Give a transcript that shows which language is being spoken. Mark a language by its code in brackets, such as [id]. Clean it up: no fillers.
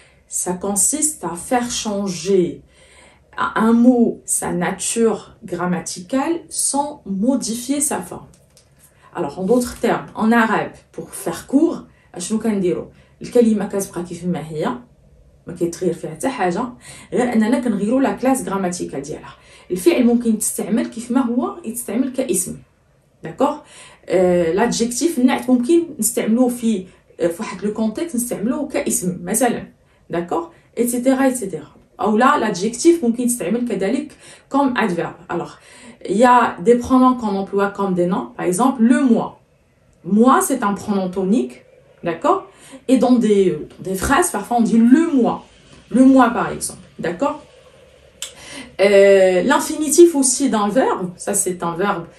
[fr] Ça consiste à faire changer à un mot sa nature grammaticale sans modifier sa forme. Alors, en d'autres termes, en arabe, pour faire court, [ar] شنو كنديرو؟ الكلمة كتبقى كيف ما هي، ما كيتغير فيها حتى حاجه غير اننا كنغيروا لا كلاس غراماتيكال ديالها. الفعل ممكن تستعمل كيف ما هو يتستعمل كاسم، داكوغ. لادجيكتيف النعت ممكن نستعملوه في واحد لو كونتكست نستعملوه كاسم مثلا، داكوغ، ايتترا ايتترا. او لا l'adjectif ممكن يستعمل كذلك [fr] comme adverbe. Alors il y a des pronoms qu'on emploie comme des noms. Par exemple le moi. Moi c'est un pronom tonique, d'accord, et dans des phrases parfois on dit le moi. Le moi par exemple, d'accord. L'infinitif aussi d'un verbe, ça c'est un verbe.